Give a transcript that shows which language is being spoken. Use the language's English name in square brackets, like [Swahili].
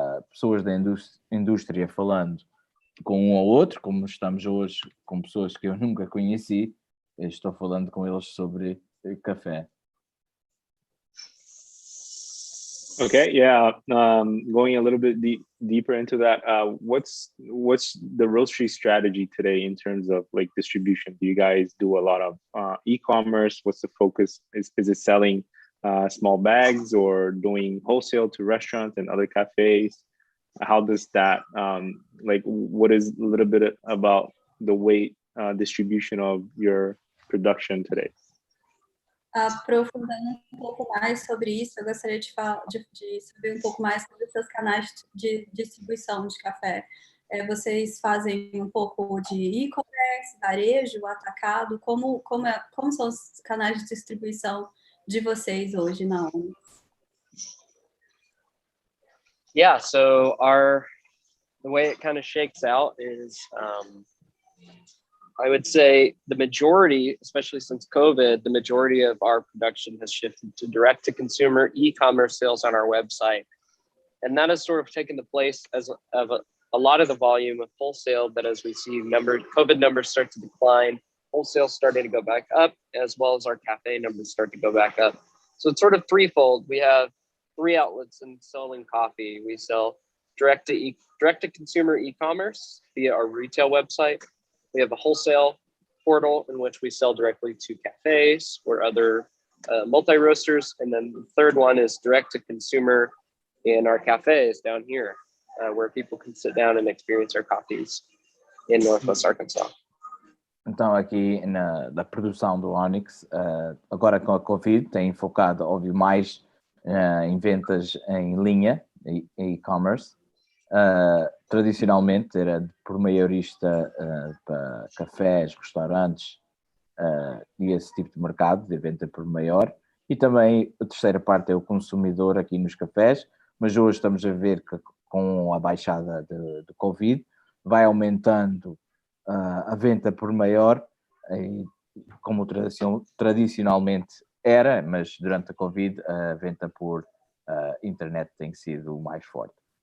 [Portuguese] pessoas da indústria falando com um ou outro, como estamos hoje com pessoas que eu nunca conheci, eu estou falando com eles sobre café. [English] Okay, yeah. Going a little bit deeper into that, what's the Roastery strategy today in terms of like distribution? Do you guys do a lot of e-commerce? What's the focus? Is it selling small bags or doing wholesale to restaurants and other cafes? How does that what is a little bit about the weight distribution of your production today? [Portuguese] Aprofundando um pouco mais sobre isso, eu gostaria de saber um pouco mais sobre os seus canais de distribuição de café. Vocês fazem um pouco de e-commerce, varejo, atacado? Como são os canais de distribuição de vocês hoje na Onyx? [English] Yeah, so the way it kind of shakes out is I would say the majority, especially since COVID, the majority of our production has shifted to direct-to-consumer e-commerce sales on our website. And that has sort of taken the place of a lot of the volume of wholesale, but as we see COVID numbers start to decline, wholesale starting to go back up, as well as our cafe numbers start to go back up. So it's sort of threefold. We have 3 outlets in selling coffee. We sell direct-to-consumer e-commerce via our retail website. We have a wholesale portal in which we sell directly to cafes or other multi-roasters. And then the third one is direct to consumer in our cafes down here, where people can sit down and experience our coffees in Northwest Arkansas. [Portuguese] Então, aqui da produção do Onyx, agora com a Covid, tem focado, óbvio, mais em ventas em linha, e-commerce. Tradicionalmente era por maiorista para cafés, restaurantes e esse tipo de mercado de venda por maior, e também a terceira parte é o consumidor aqui nos cafés, mas hoje estamos a ver que com a baixada de Covid vai aumentando a venda por maior, como tradicionalmente era, mas durante a Covid a venda por internet tem sido o mais forte.